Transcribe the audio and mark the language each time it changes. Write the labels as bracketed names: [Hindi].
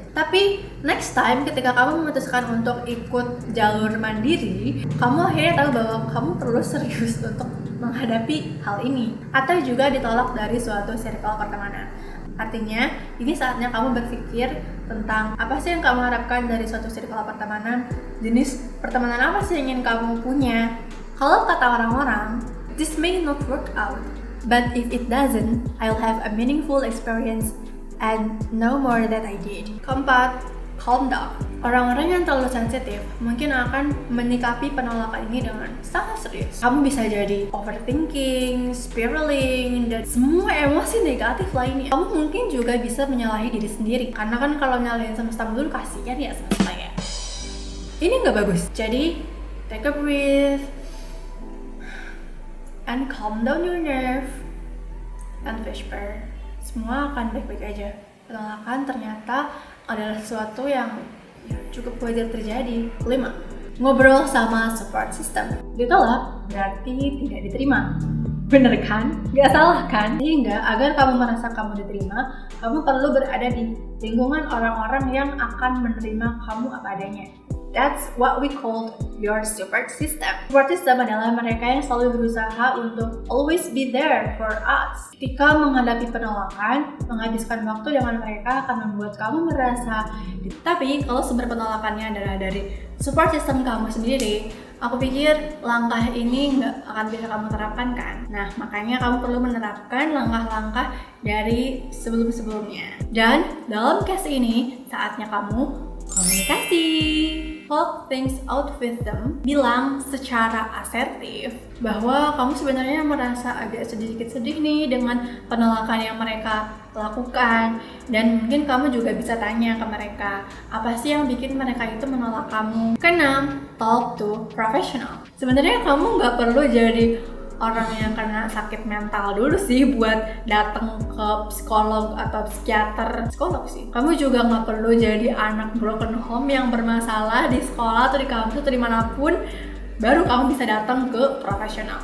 [Indonesian] Tapi next time ketika kamu memutuskan untuk ikut jalur mandiri, kamu akhirnya tahu bahwa kamu perlu serius untuk menghadapi hal ini. Atau juga ditolak dari suatu circle pertemanan. Artinya, ini saatnya kamu berpikir tentang apa sih yang kamu harapkan dari suatu circle pertemanan, jenis pertemanan apa sih yang ingin kamu punya. [English] Kalau kata orang-orang, this may not work out, but if it doesn't, I'll have a meaningful experience and no more that I did. Keempat, calm down. [Indonesian] Orang-orang yang terlalu sensitif mungkin akan menyikapi penolakan ini dengan sangat serius. Kamu bisa jadi overthinking, spiraling, dan semua emosi negatif lainnya. Kamu mungkin juga bisa menyalahi diri sendiri. Karena kan kalau nyalahin semesta dulu kasihan ya semesta ya. Ini nggak bagus. [English] Jadi, take a breath and calm down your nerve and whisper. [Indonesian] Semua akan baik-baik aja. Penolakan ternyata adalah sesuatu yang cukup wajar terjadi. 5. ngobrol sama support system. Ditolak berarti tidak diterima. Bener kan? Gak salah kan? Sehingga agar kamu merasa kamu diterima, kamu perlu berada di lingkungan orang-orang yang akan menerima kamu apa adanya. [English] That's what we call your support system. [Indonesian] Support system adalah mereka yang selalu berusaha untuk always be there for us. Ketika menghadapi penolakan, menghabiskan waktu dengan mereka akan membuat kamu merasa. Tapi kalau sumber penolakannya adalah dari support system kamu sendiri, aku pikir langkah ini nggak akan bisa kamu terapkan kan? Nah, makanya kamu perlu menerapkan langkah-langkah dari sebelum-sebelumnya. Dan dalam case ini, saatnya kamu komunikasi. [English] Talk things out with them. [Indonesian] Bilang secara asertif bahwa kamu sebenarnya merasa agak sedikit sedih nih dengan penolakan yang mereka lakukan. Dan mungkin kamu juga bisa tanya ke mereka, apa sih yang bikin mereka itu menolak kamu? [English] Keenam, talk to professional. [Indonesian] Sebenarnya kamu nggak perlu jadi orang yang kena sakit mental dulu sih buat datang ke psikolog atau psikiater. Psikolog sih. Kamu juga nggak perlu jadi anak broken home yang bermasalah di sekolah atau di kampus atau dimanapun baru kamu bisa datang ke profesional.